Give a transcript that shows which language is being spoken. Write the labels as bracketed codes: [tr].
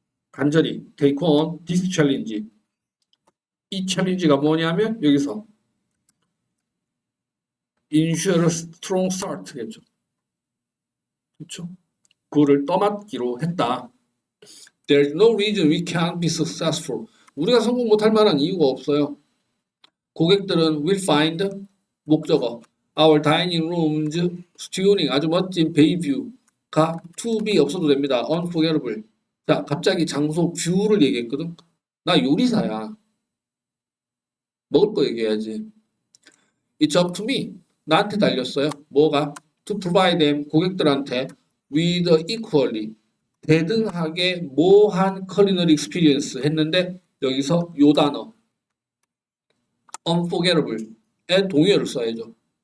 [ko] 간절히 [en] take on this challenge [ko] 이 챌린지가 뭐냐면 여기서 [en] ensure a strong start겠죠. [ko] 그렇죠? 그거를 떠맡기로 했다. [en] There's no reason we can't be successful. [ko] 우리가 성공 못할 만한 이유가 없어요. 고객들은 [en] will find 목적어 our dining rooms stunning [ko] 아주 멋진 베이뷰가 [en] to be [ko] 없어도 됩니다. [en] unforgettable. [ko] 자, 갑자기 장소 뷰를 얘기했거든. 나 요리사야. 먹을 거 얘기해야지. [en] It's up to me. [ko] 나한테 달렸어요. 뭐가? [en] To provide them [ko] 고객들한테 [en] with equally [ko] 대등하게 모한 [en] culinary experience [ko] 했는데 여기서 요 단어 unforgettable에 동의어를 써야죠.